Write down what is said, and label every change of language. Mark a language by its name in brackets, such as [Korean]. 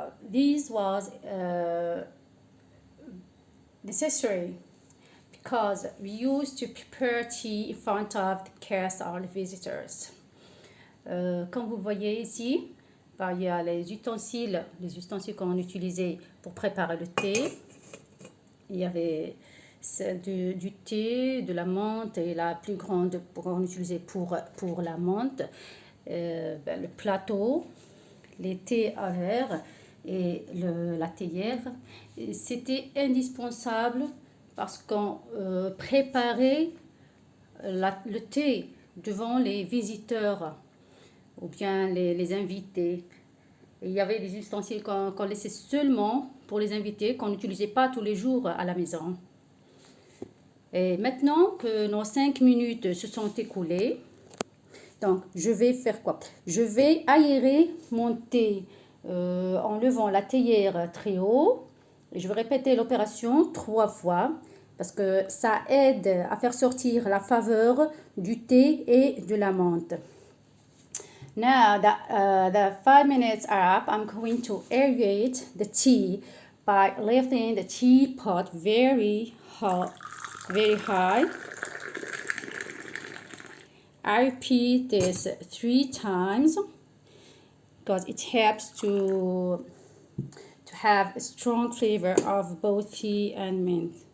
[English] This was necessary because we used to prepare tea in front of the guests or the visitors. [French] Comme vous voyez ici, il y a les ustensiles qu'on utilisait pour préparer le thé. Il y avait celle du thé, de la menthe et la plus grande qu'on utilisait pour la menthe. Le plateau, les thés à verre et la théière. C'était indispensable parce qu'on préparait le thé devant les visiteurs ou bien les invités. Et il y avait des ustensiles qu'on laissait seulement pour les invités, qu'on n'utilisait pas tous les jours à la maison. Et maintenant que nos 5 minutes se sont écoulées, donc je vais faire quoi? Je vais aérer mon thé en levant la théière très haut. Et je vais répéter l'opération 3 fois parce que ça aide à faire sortir la faveur du thé et de la menthe. [English] Now that the 5 minutes are up, I'm going to aerate the tea by lifting the teapot very high. I repeat this 3 times because it helps to have a strong flavor of both tea and mint.